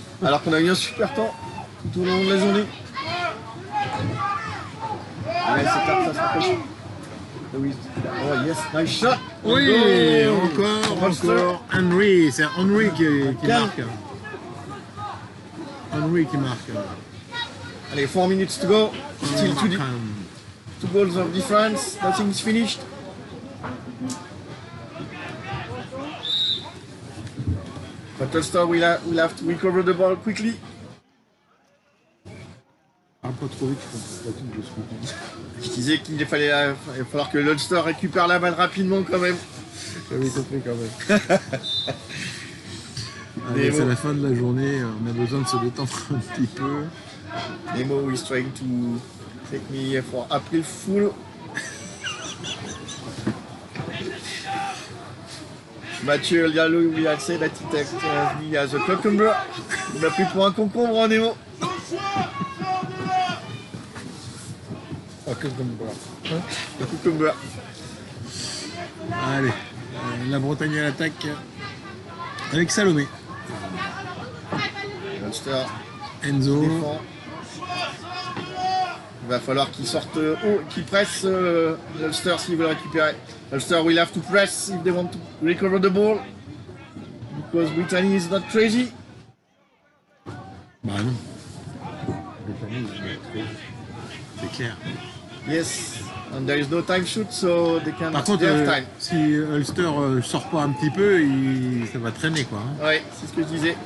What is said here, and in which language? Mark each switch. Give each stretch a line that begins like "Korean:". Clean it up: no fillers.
French: Alors qu'on a eu un super temps tout au long de la journée. Allez, c'est tard, ça se rapproche.
English: Oh yes, nice shot.
French: Oui, encore Henry, c'est Henry qui marque. Henry qui marque. Allez,
English: 4 minutes to go. Still 2 goals of difference. Nothing is finished. But Ulster will have to recover the ball quickly.
French: Parle pas trop vite, je comprends pas tout de ce que tu dis. Je disais qu'il il va falloir que l'Ulster récupère la balle rapidement quand même. J'avais compris quand même. Allez, c'est la fin de la journée, on a besoin de se détendre un petit peu.
English: Nemo is trying to take me for April Fool. Mathieu Liallo will have said that he takes me as a cucumber.
French: Il m'a pris pour un concombre, hein, Nemo. Un cucumber. Un cucumber. Allez, la Bretagne à l'attaque avec Salomé. Ulster. Enzo. Défend. Il va falloir qu'il sorte haut, qu'il presse l'Ulster s'il veut le récupérer.
English: Ulster will have to press if they want to recover the ball. Because Brittany is not crazy.
French: Bah non.
English: Brittany is not crazy.
French: C'est clair.
English: Yes. And there is no time shoot, so they can.
French: Par contre,
English: they have time.
French: si Ulster sort pas un petit peu, ça va traîner quoi. Hein. Ouais, c'est ce que je disais.